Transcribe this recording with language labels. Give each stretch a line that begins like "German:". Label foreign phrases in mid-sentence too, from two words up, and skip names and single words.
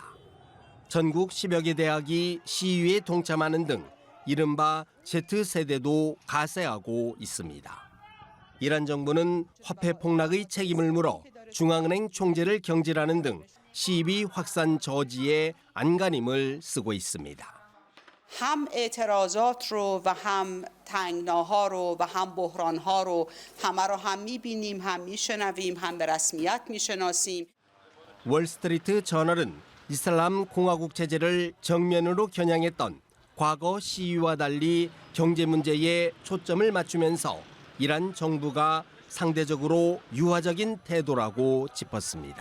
Korean: 전국 10여 개 대학이 시위에 동참하는 등 이른바 Z세대도 가세하고 있습니다. 이란 정부는 화폐 폭락의 책임을 물어 중앙은행 총재를 경질하는 등 시위 확산 저지에 안간힘을 쓰고 있습니다.
Persian: هم اعتراضات رو و هم تنگناها رو و هم بحرانها رو همه رو هم می‌بینیم هم می‌شنویم هم به رسمیت می‌شناسیم.
Korean: 월스트리트 저널은 이슬람 공화국 체제를 정면으로 겨냥했던 과거 시위와 달리 경제 문제에 초점을 맞추면서 이란 정부가 상대적으로 유화적인 태도라고 짚었습니다.